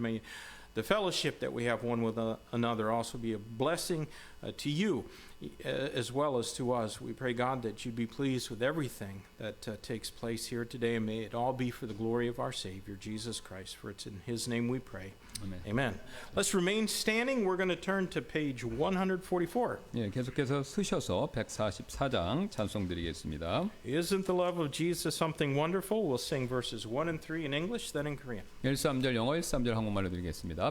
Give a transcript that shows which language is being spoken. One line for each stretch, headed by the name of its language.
English: May the fellowship that we have one with another also be a blessing to you as well as to us. We pray, God, that you'd be pleased with everything that takes place here today, and may it all be for the glory of our Savior, Jesus Christ, for it's in his name we pray.
Korean: 아멘.
English: Amen. Let's remain standing. We're going to turn to page 144.
Korean: 예, 계속해서 쓰셔서 144장 찬송 드리겠습니다.
English: Isn't the love of Jesus something wonderful? We'll sing verses 1 and 3 in English, then in Korean.
Korean: 13절 영어, 13절 한국말로 드리겠습니다.